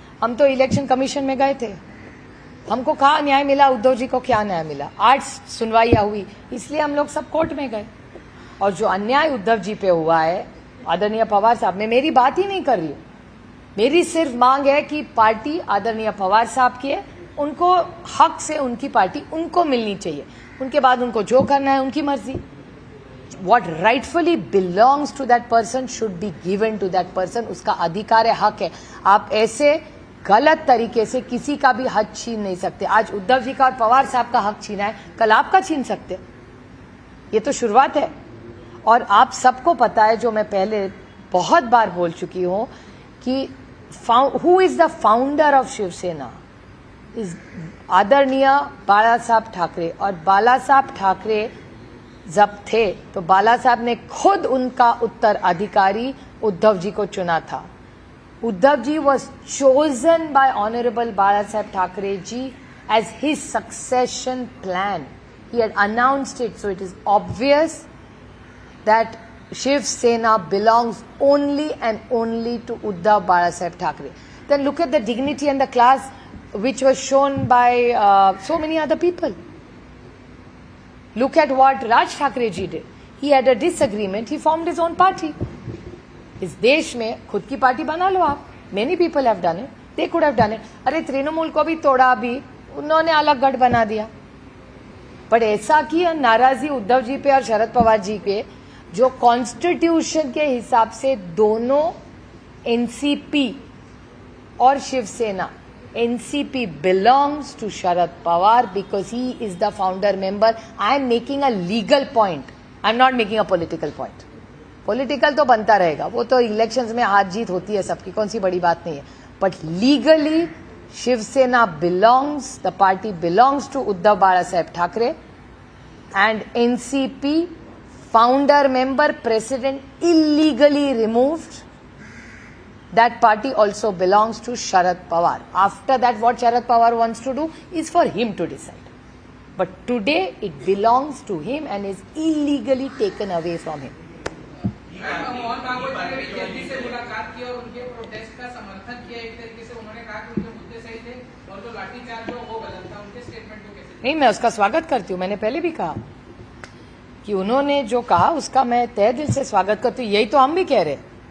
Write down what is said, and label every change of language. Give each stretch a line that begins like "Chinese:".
Hindi: हम तो election commission में गए थे, हमको कहाँ न्याय मिला, उद्धव जी को क्या न्याय मिला, 8 सुनवाइयां हुई, इसलिए हम लोग सब कोर्ट में गए। और जो अन्याय उद्धव जी पे हुआ है आदरणीय पवार साहब, मैं मेरी बात ही नहीं कर रही हूँ, मेरी सिर्फ मांग है कि पार्टी आदरणीय पवार साहब की है, उनको हक से उनकी पार्टी उनको मिलनी चाहिए, उनके बाद उनको जो करना है उनकी मर्जी।
English: What rightfully belongs to that person should be given to that person,
Hindi: उसका अधिकार है, हक है। आप ऐसे गलत तरीके से किसी का भी हक छीन नहीं सकते। आज उद्धव जी का और पवार साहब का हक छीना है, कल आपका छीन सकते, ये तो शुरुआत है। और आप सबको पता है, जो मैं पहले बहुत बार बोल चुकी हूं, कि
English: who is the founder of Shiv Sena is
Hindi: आदरणीय बाला साहब ठाकरे। और बाला साहब ठाकरे जब थे तो बाला साहब ने खुद उनका उत्तराधिकारी उद्धव जी को चुना था।
English: Uddhav ji was chosen by Honorable Bala Saheb Thackeray ji as his succession plan. He had announced it, so it is obvious that Shiv Sena belongs only and only to Uddhav Bala Saheb Thackeray. Then look at the dignity and the class which was shown by so many other people. Look at what Raj Thackeray ji did. He had a disagreement, he formed his own party.
Hindi: इस देश में खुद की party बना लो आप।
English: Many people have done it, they could have done it.
Hindi: अरे तृणमूल को भी तोड़ा, भी उन्होंने अलग गढ़ बना दिया। पर ऐसा की नाराजी उद्धव जी पे और शरद पवार जी पे, जो कॉन्स्टिट्यूशन के हिसाब से दोनों एनसीपी और Shiv Sena,
English: NCP belongs to Sharad Pawar because he is the founder member. I am making a legal point. I am not making a political point.
Hindi: Political तो बनता रहेगा, वो तो इलेक्शंस में हार जीत होती है सबकी, कौन सी बड़ी बात नहीं है।
English: But legally, Shiv Sena belongs, the party belongs to Uddhav Bala Saheb Thackeray, and NCP founder member president illegally removed. That party also belongs to Sharad Pawar. After that, what Sharad Pawar wants to do is for him to decide. But today, it belongs to him and is illegally taken away from him.
Hindi: Mohan Bhagwat जी ने भी जल्दी से मुलाकात की और उनके protest का समर्थन किया। एक तरीके से उन्होंने कहा कि उनके मुद्दे सही थे और जो लाठीचार्ज हो वो गलत था। उनके स्टेटमेंट को कैसे? नहीं, मैं उसका स्वागत करती हूँ। मैंने पहले भी कहा कि उन्होंने जो कहा उसका मैं तहे दिल से स्वागत करती हूँ। यही तो हम भी कह रहे हैं।